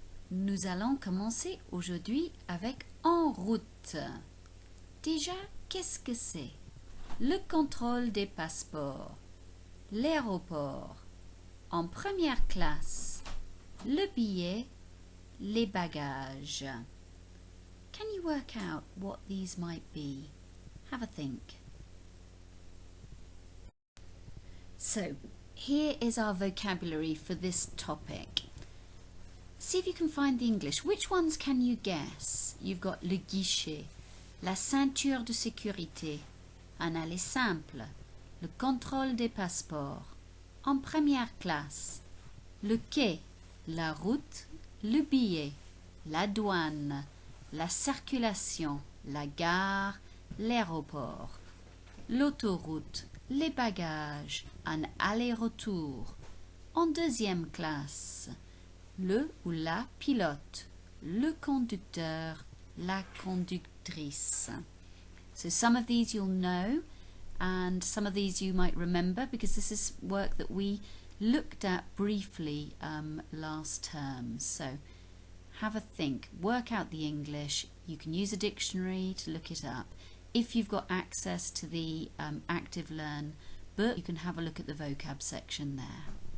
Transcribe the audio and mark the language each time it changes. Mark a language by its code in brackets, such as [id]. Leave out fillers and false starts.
[fr] Nous allons commencer aujourd'hui avec en route. Déjà, qu'est-ce que c'est? Le contrôle des passeports, l'aéroport, en première classe, le billet, les bagages. [en] Can you work out what these might be? Have a think. So, here is our vocabulary for this topic. See if you can find the English. Which ones can you guess? You've got [fr] le guichet, la ceinture de sécurité, un aller simple, le contrôle des passeports, en première classe, le quai, la route, le billet, la douane, la circulation, la gare, l'aéroport, l'autoroute, les bagages, un aller-retour, en deuxième classe, le ou la pilote, le conducteur, la conductrice. [en] So some of these you'll know and some of these you might remember because this is work that we looked at briefly last term. So have a think, work out the English. You can use a dictionary to look it up. If you've got access to the Active Learn book, you can have a look at the vocab section there.